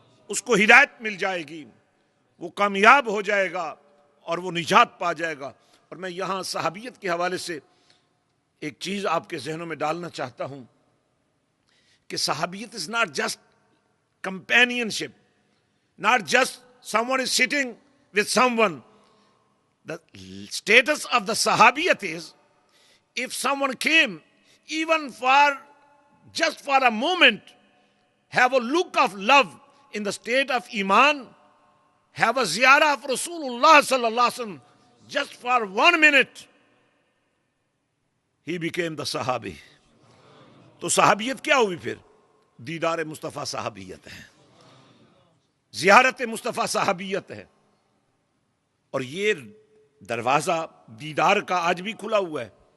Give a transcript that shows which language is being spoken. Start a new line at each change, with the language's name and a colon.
Urdu: اس کو ہدایت مل جائے گی، وہ کامیاب ہو جائے گا اور وہ نجات پا جائے گا۔ اور میں یہاں صحابیت کے حوالے سے ایک چیز آپ کے ذہنوں میں ڈالنا چاہتا ہوں کہ صحابیت
English: is not just companionship, not just someone is sitting with someone. The status of the Sahabiyat is, if someone came, even for just for a moment, have a look of love in the state of Iman, have a ziyarah of Rasulullah sallallahu alaihi wasallam, just for 1 minute, he became the Sahabi.
Urdu: تو صحابیت کیا ہوئی پھر؟ دیدار مصطفیٰ صحابیت ہے، زیارت مصطفیٰ صحابیت ہے. اور یہ دروازہ دیدار کا آج بھی کھلا ہوا ہے.